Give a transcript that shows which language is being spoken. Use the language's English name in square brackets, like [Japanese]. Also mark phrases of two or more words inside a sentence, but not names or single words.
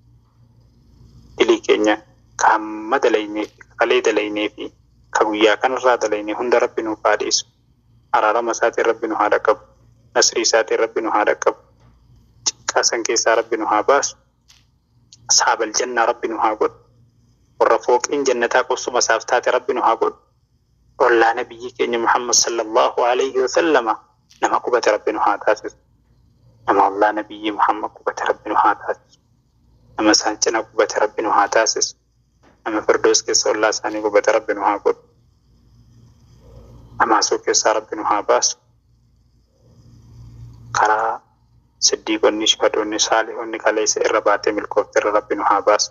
[Oromo] Dilii keenya ka hamma dalaynee fi kalee dalaynee fi ka guyyaa kanarraa dalaynee hunda rabbi nuuf haa dhiisu. Araarama isaatiin rabbi nu haa dhaqqabu. Nasrii isaatiin rabbi nu haa dhaqqabu. Cinqaa san keessaa rabbi nu haa baasu. [Arabic] أصحاب الجنة [Oromo] rabbi nu haa godhu. Warra fooqiin jannataa qobsuma isaaf taate rabbi nu haa godhu. Ollaa nabiyyi keenya Muhammad [Arabic] صلى الله عليه وسلم [Oromo] nama qubate rabbi nu haa taasisu. Nama ollaa nabiyyi Muhammad qubate rabbi nu haa taasisu. Nama isaan cina qubate rabbi nu haa taasisu. Nama firdoos keessa ollaa isaanii qubate rabbi nu haa godhu. Amaasuu keessaa rabbi nu haa baasu. Karaa siddiiqonni shahadoonni saalihonni kaleessa irra baatee milkoofte irra rabbi nu haa baasu.